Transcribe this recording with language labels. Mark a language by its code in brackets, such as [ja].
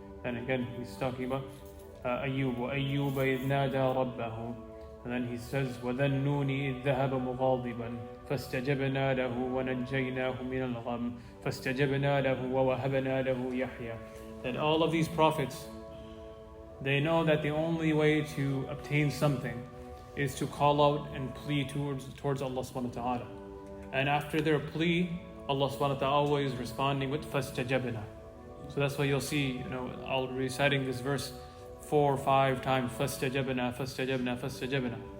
[en] And again he's talking about Ayyūb, [ar] وَأَيُّوبَ إِذْ نَادَى رَبَّهُ. [en] And then he says, [ar] وَذَنُّونِ إِذْ ذَهَبَ مُغَاضِبًا فَاسْتَجَبْنَا لَهُ وَنَجَّيْنَاهُ مِنَ الْغَمِّ فَاسْتَجَبْنَا لَهُ وَوَهَبْنَا لَهُ يَحْيَى. [en] That all of these prophets, they know that the only way to obtain something is to call out and plead towards Allah subhanahu wa ta'ala. And after their plea, Allah subhanahu wa ta'ala always responding with فَاسْتَجَبْنَا. So that's why you'll see, I'll be reciting this verse 4 or 5 times, [ar] فَاسْتَجَبْنَا فَاسْتَجَبْنَا فَاسْتَجَبْنَا.